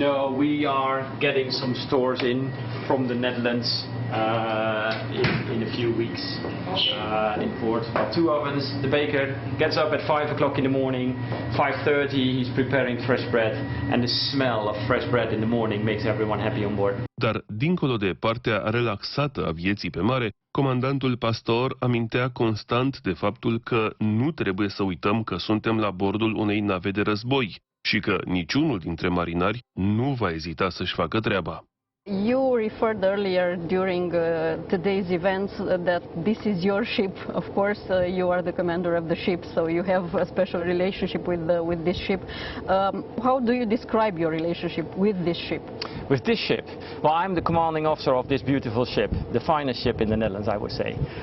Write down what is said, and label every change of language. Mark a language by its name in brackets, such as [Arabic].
[English] No, we are getting some stores in from the Netherlands in a few weeks in port. 2 ovens. The baker gets up at 5 o'clock in the morning, 5:30 he's preparing fresh bread, and the smell of fresh bread in the morning makes everyone happy on board. [Romanian] Dar, dincolo de partea relaxată a vieții pe mare, comandantul Pastor amintea constant de faptul că nu trebuie să uităm că suntem la bordul unei nave de război și că niciunul dintre marinari nu va ezita să-și facă treaba. [English] You referred earlier during today's events that this is your ship. Of course, you are the commander of the ship, so you have a special relationship with this ship. How do you describe your relationship with this ship? With this ship? Well, I'm the commanding officer of this beautiful ship, the finest ship in the Netherlands, I would say.